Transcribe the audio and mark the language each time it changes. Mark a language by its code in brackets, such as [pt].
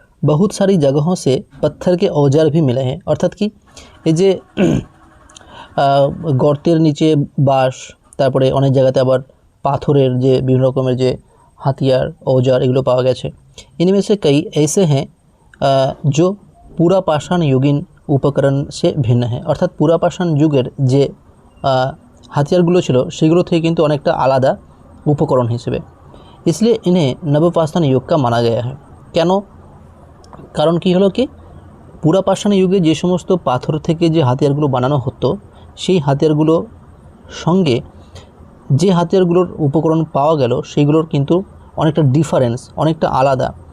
[hi] बहुत सारी जगहों से पत्थर के औजार भी मिले हैं। [bn] অর্থাৎ কি, এই যে গর্তের নিচে বাঁশ, তারপরে অনেক জায়গাতে আবার পাথরের যে বিভিন্ন রকমের যে হাতিয়ার औजार এগুলো পাওয়া গেছে। [hi] इनमें से कई ऐसे हैं जो पूरा पाषाण युगीन उपकरण से भिन्न है। [bn] অর্থাৎ পুরা পাষাণ যুগের যে হাতিয়ারগুলো ছিল সেগুলো থেকে কিন্তু অনেকটা আলাদা উপকরণ হিসেবে। [hi] इसलिए इन्हें नवपाषाण युग का माना गया है। [bn] কেন কারণ কি হলো কি, পুরাপাষাণ যুগে যে সমস্ত পাথর থেকে যে হাতিয়ারগুলো বানানো হতো, সেই হাতিয়ারগুলো সঙ্গে যে হাতিয়ারগুলোর উপকরণ পাওয়া গেল সেইগুলোর কিন্তু অনেকটা ডিফারেন্স, অনেকটা আলাদা।